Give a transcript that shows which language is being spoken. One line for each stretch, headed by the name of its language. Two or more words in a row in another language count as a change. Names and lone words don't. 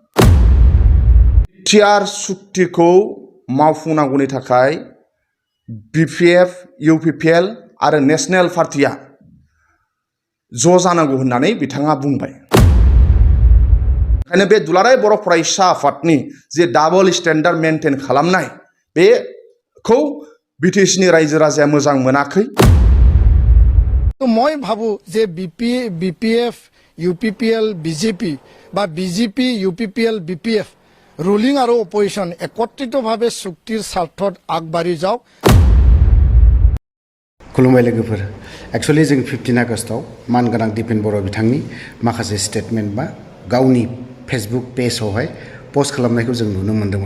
Bodo: टिआर सुक्तिखौ मावफुंनांगौनि थाखाय बिपिएफ, इउपिपिएल आरो नेशनेल पार्टिया ज' जानांगौ होननानै बिथाङा बुंबाय। ओंखायनो बे दुलाराय बर' फरायसा आफादनि जे
English: double standard
Bodo: मेनटेन खालामनाय बेखौ बिटिसिनि रायजो राजाया मोजां मोनाखै।
Assamese: মই ভাবো যে বিপিএফ, ইউপিপিএল, বিজেপি বা বিজেপি, ইউপিপিএল, বিপিএফ ৰুলিং আৰু অপ'জিচন একত্ৰিত ভাৱে চুক্তিৰ স্বাৰ্থত আগবাঢ়ি যাওঁ।
Bodo: खुलुमबाय लोगोफोर। एक्चुअली जों 15 आगस्टआव मानगोनां दिपेन बर' बिथांनि माखासे स्टेटमेन्ट बा गावनि फेसबुक पेजआवहाय पोस्ट खालामनायखौ जों नुनो मोन्दोंमोन।